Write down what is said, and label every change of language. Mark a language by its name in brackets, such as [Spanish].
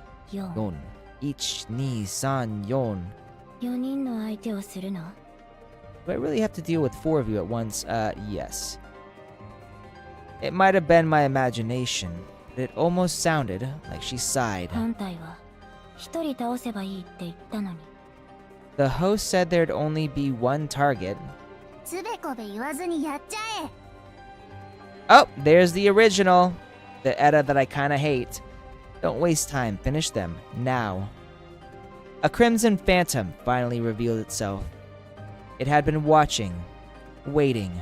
[Japanese] 3、4。 [English] Yon. 1, 2, 3, 4. [Japanese] 4人の相手をするの? [English] Do I really have to deal with 4 of you at once? Yes. It might have been my imagination, but it almost sounded like she sighed. [Japanese] 本体は1人倒せばいいって言ったのに。 [English] The host said there'd only be one target. [Japanese] つべこべ言わずにやっちゃえ。 [English] Oh, there's the original. The Etta that I kinda hate. Don't waste time, finish them, now. A crimson phantom finally revealed itself. It had been watching, waiting.